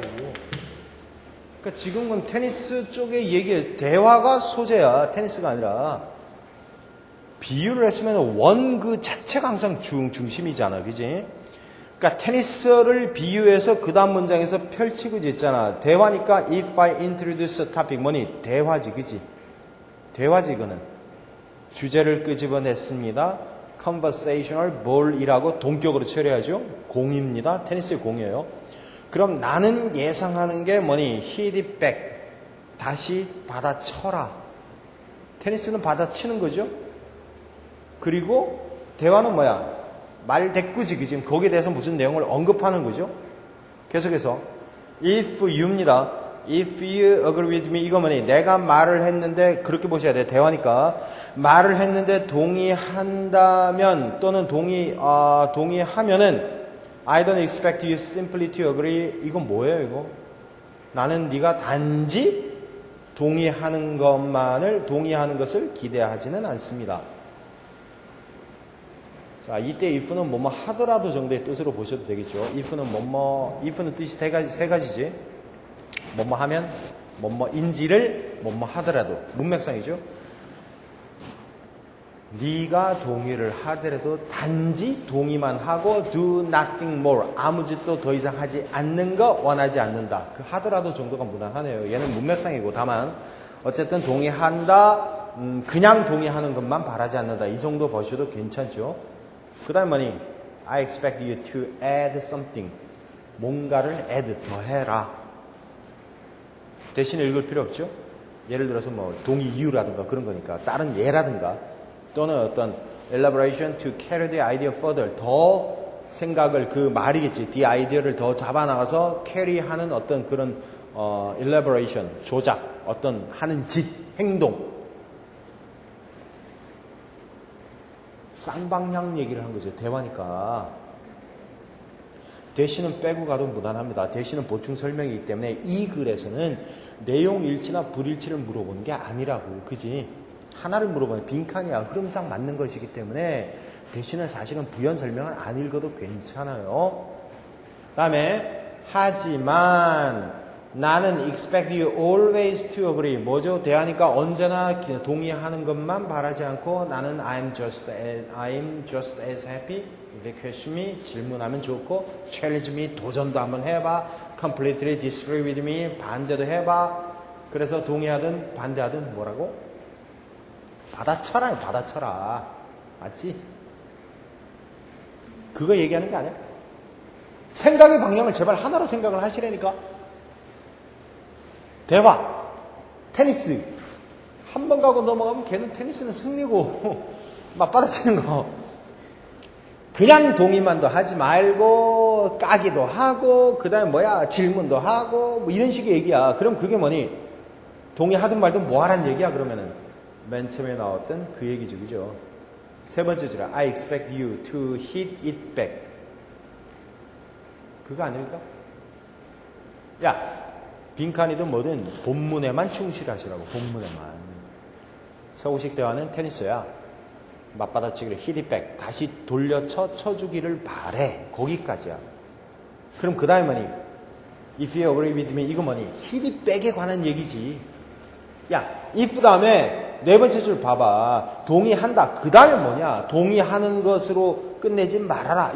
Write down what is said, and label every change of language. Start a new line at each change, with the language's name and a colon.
Korean: 그러니까 지금은 테니스 쪽에 얘기해. 대화가 소재야. 테니스가 아니라. 비유를 했으면 원 그 자체가 항상 중심이잖아. 그지? 그러니까 테니스를 비유해서 그 다음 문장에서 펼치고 있잖아. 대화니까
English: if I introduce a topic
Korean: 뭐니? 대화지. 그지? 대화지 그는. 주제를 끄집어냈습니다.
English: conversational ball
Korean: 이라고 동격으로 처리하죠. 공입니다. 테니스의 공이에요. 그럼 나는 예상하는 게 뭐니?
English: hit it back.
Korean: 다시 받아쳐라. 테니스는 받아치는 거죠. 그리고 대화는 뭐야? 말대꾸지. 지금 거기에 대해서 무슨 내용을 언급하는 거죠. 계속해서
English: if you
Korean: 입니다.
English: If you agree with me
Korean: 이거 뭐니? 내가 말을 했는데 그렇게 보셔야 돼요. 대화니까 말을 했는데 동의한다면 또는 동의하면은
English: I don't expect you simply to agree.
Korean: 이건 뭐예요? 이거 나는 네가 단지 동의하는 것을 기대하지는 않습니다. 자, 이때 if는 뭐뭐 하더라도 정도의 뜻으로 보셔도 되겠죠. if는 뜻이 세 가지지. 뭐뭐 하면, 뭐뭐인지를 뭐뭐 하더라도. 문맥상이죠. 네가 동의를 하더라도 단지 동의만 하고
English: do nothing more.
Korean: 아무 짓도 더 이상 하지 않는 거 원하지 않는다. 그 하더라도 정도가 무난하네요. 얘는 문맥상이고 다만 어쨌든 동의한다. 그냥 동의하는 것만 바라지 않는다. 이 정도 보셔도 괜찮죠. 그 다음 뭐니?
English: I expect you to add something.
Korean: 뭔가를 add, 더해라. 대신에 읽을 필요 없죠. 예를 들어서 동의 이유라든가 그런 거니까 다른 예라든가 또는 어떤
English: elaboration to carry the idea further.
Korean: 더 생각을 그 말이겠지.
English: the idea
Korean: 를 더 잡아나가서 carry하는 어떤 그런 elaboration, 조작, 어떤 하는 짓, 행동. 쌍방향 얘기를 한 거죠. 대화니까. 대신은 빼고 가도 무난합니다. 대신은 보충 설명이기 때문에 이 글에서는 내용 일치나 불일치를 물어보는 게 아니라고. 그지? 하나를 물어보는 빈칸이야. 흐름상 맞는 것이기 때문에 대신은 사실은 부연 설명을 안 읽어도 괜찮아요. 다음에 하지만 나는
English: expect you always to agree.
Korean: 뭐죠? 대하니까 언제나 동의하는 것만 바라지 않고 나는
English: I'm just as happy. if question me.
Korean: 질문하면 좋고
English: challenge me.
Korean: 도전도 한번 해봐.
English: completely disagree with me.
Korean: 반대도 해봐. 그래서 동의하든 반대하든 뭐라고? 받아쳐라. 받아쳐라. 맞지? 그거 얘기하는 게 아니야. 생각의 방향을 제발 하나로 생각을 하시라니까. 대화, 테니스. 한 번 가고 넘어가면 걔는 테니스는 승리고 맞받아치는 거. 그냥 동의만도 하지 말고 까기도 하고 그 다음에 뭐야 질문도 하고 뭐 이런 식의 얘기야. 그럼 그게 뭐니? 동의하든 말든 뭐 하란 얘기야 그러면은. 맨 처음에 나왔던 그 얘기죠. 그죠? 세 번째 줄에
English: I expect you to hit it back.
Korean: 그거 아닙니까? 야, 빈칸이든 뭐든 본문에만 충실하시라고. 본문에만. 서구식 대화는 테니스야. 맞받아치기를
English: hit it back.
Korean: 다시 쳐주기를 바래. 거기까지야. 그럼 그 다음에 뭐니?
English: If you agree with me.
Korean: 이거 뭐니?
English: hit it back
Korean: 에 관한 얘기지. 야, if 다음에 네 번째 줄 봐봐. 동의한다. 그 다음에 뭐냐? 동의하는 것으로 끝내지 말아라.